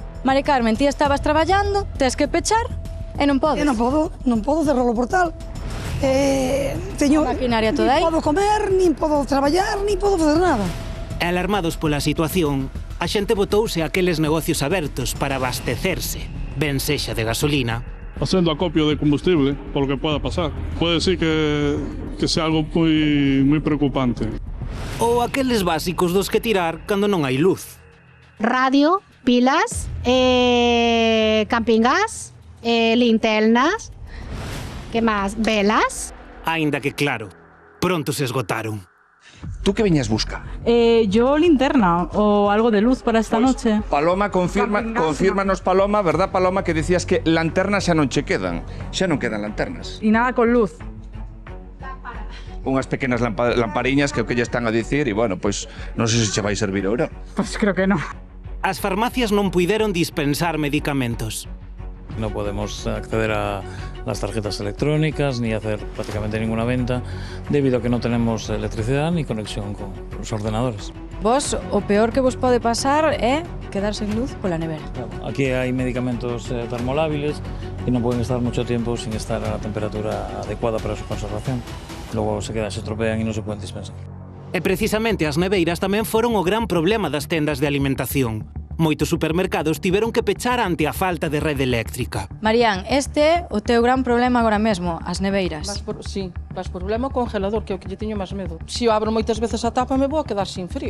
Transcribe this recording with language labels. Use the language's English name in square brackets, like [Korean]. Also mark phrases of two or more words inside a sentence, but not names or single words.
[Galician] Mari Carmen, ti estabas traballando, tes que pechar e non podes. Non podo cerrar o portal. Teño a maquinaria toda aí. Non podo comer, nin podo traballar, nin podo facer nada. Alarmados pola situación, a xente botouse a aqueles negocios abertos para abastecerse, ben sexa de gasolina, [Spanish] haciendo acopio de combustible, por lo que pueda pasar. Puede ser que sea algo muy preocupante. [Galician] ou aqueles básicos dos que tirar cando non hai luz. Radio, pilas, camping gas, linternas, que máis? Velas. Aínda que claro, pronto se esgotaron. [Spanish] ¿Tú qué venías busca? Yo linterna o algo de luz para esta noche. [Galician] Paloma, confírmanos, Paloma, verdad, Paloma, que decías que lanternas xa non che quedan. Xa non quedan lanternas. E nada con luz. Unhas pequenas lampariñas que o que lle están a dicir e, bueno, pois, non sei se che vai servir ahora. [Spanish] Pues creo que no. [Galician] As farmacias non puideron dispensar medicamentos. [Spanish] No podemos acceder a las tarjetas electrónicas ni hacer prácticamente ninguna venta debido a que no tenemos electricidad ni conexión con los ordenadores. [Galician] Vos, o peor que vos pode pasar é quedar sen luz pola nevera. [Spanish] Aquí hay medicamentos termolábiles y no pueden estar mucho tiempo sin estar a la temperatura adecuada para su conservación. Luego se estropean y no se pueden dispensar. [Galician] E precisamente as neveiras tamén foron o gran problema das tendas de alimentación. Moitos supermercados tiveron que pechar ante a falta de rede eléctrica. Marían, este é o teu gran problema agora mesmo, as neveiras. Vas problema o congelador, que é o que lle teño máis medo. Se eu abro moitas veces a tapa, me vou a quedar sin frío.